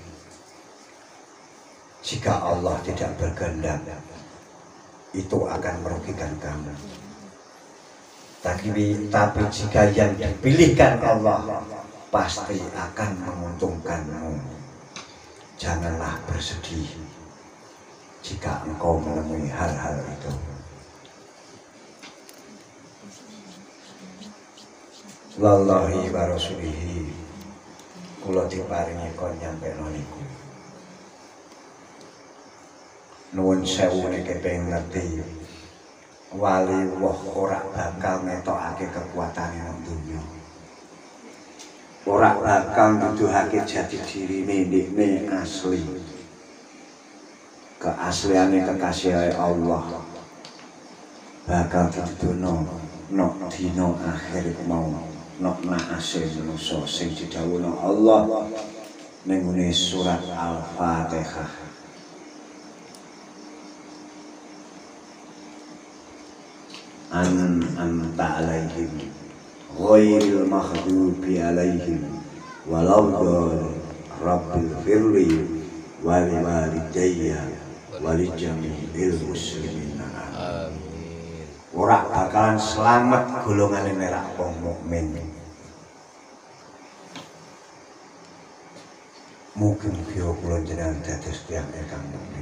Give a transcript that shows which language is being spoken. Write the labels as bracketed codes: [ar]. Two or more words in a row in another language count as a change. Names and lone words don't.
[id] Jika Allah tidak berkehendak, itu akan merugikan kamu. Tapi jika yang dipilihkan Allah, pasti akan menguntungkanmu. Janganlah bersedih jika engkau menemui hal-hal itu. [ar] والله ورسوله, [jv] kula diparingi kon nyampekno niku. Nuwun sewu nek kepengin ngerti, wali Allah ora bakal ngetokake kekuatane nang donya. Ora bakal nuduhake jati dirine ndekne asli. Keasliane kekasih Allah bakal dituduhno nok dina akhir mau. Nok naase manusa sing didhawuhna Allah ning surat Al-Fatihah. [ar] أنت عليهم غير المغضوب عليهم ولا الضالين. رب اغفر لي ولوالدي ولجميع المسلمين. Amin. [jv] Ora bakalan selamat golongane nerak wong mukmin. Mugi-mugi kula jenengan dados tiyang ingkang mukmin.